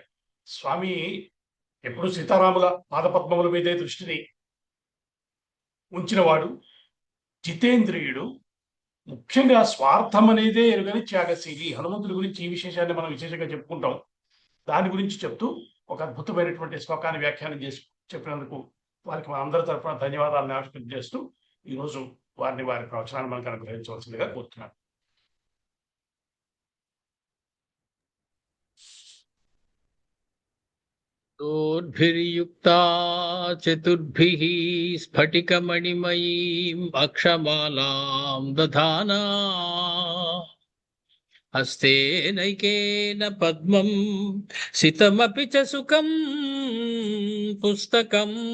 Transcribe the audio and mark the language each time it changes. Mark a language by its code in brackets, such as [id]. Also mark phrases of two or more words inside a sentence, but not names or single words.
[te] స్వామి ఎప్పుడు సీతారాముల పాదపద్మముల మీదే దృష్టిని ఉంచినవాడు, జితేంద్రియుడు, ముఖ్యంగా స్వార్థం అనేదే ఎరుగని త్యాగశీలి. హనుమంతుడి గురించి ఈ విశేషాన్ని మనం విశేషంగా చెప్పుకుంటాం. దాని గురించి చెప్తూ ఒక అద్భుతమైనటువంటి శ్లోకాన్ని వ్యాఖ్యానం చేసి చెప్పినందుకు వారికి మన అందరి తరఫున ధన్యవాదాలను ఆవిష్కరణ చేస్తూ ఈరోజు వారి ప్రవచనాన్ని మనకు అనుగ్రహించవలసిందిగా కోరుతున్నాను. [sa] दोर्भिर्युक्ता चतुर्भिः स्फटिकमणिमयीम् अक्षमालां दधाना हस्तेनैकेन पद्मं सितमपि च सुखं पुस्तकं